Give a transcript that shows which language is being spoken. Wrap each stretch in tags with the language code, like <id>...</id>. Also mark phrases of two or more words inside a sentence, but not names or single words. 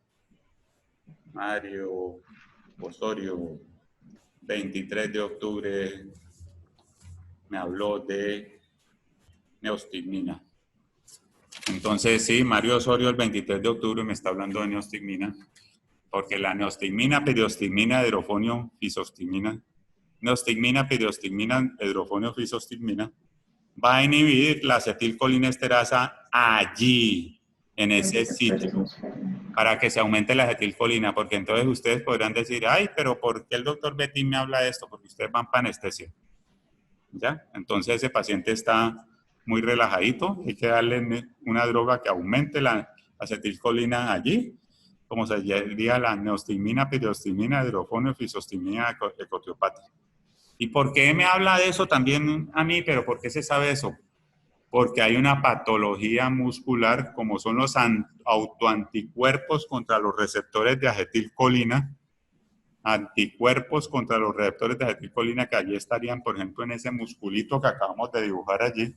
<es>Mario Osorio. 23 de octubre me habló de neostigmina. Entonces, sí, Mario Osorio el 23 de octubre me está hablando de neostigmina, porque la neostigmina, periostigmina, hidrofonio, fisostigmina, neostigmina, periostigmina, hidrofonio, fisostigmina, va a inhibir la acetilcolinesterasa allí, en ese sitio, para que se aumente la acetilcolina, porque entonces ustedes podrán decir, ay, pero ¿por qué el doctor Betín me habla de esto? Porque ustedes van para anestesia. ¿Ya? Entonces ese paciente está muy relajadito, hay que darle una droga que aumente la acetilcolina allí, como se diría la neostigmina, periostigmina, hidrofonio, fisostigmina, ecotriopática. ¿Y por qué me habla de eso también a mí? ¿Pero por qué se sabe eso? Porque hay una patología muscular, como son los autoanticuerpos contra los receptores de acetilcolina, anticuerpos contra los receptores de acetilcolina que allí estarían, por ejemplo, en ese musculito que acabamos de dibujar allí.</es>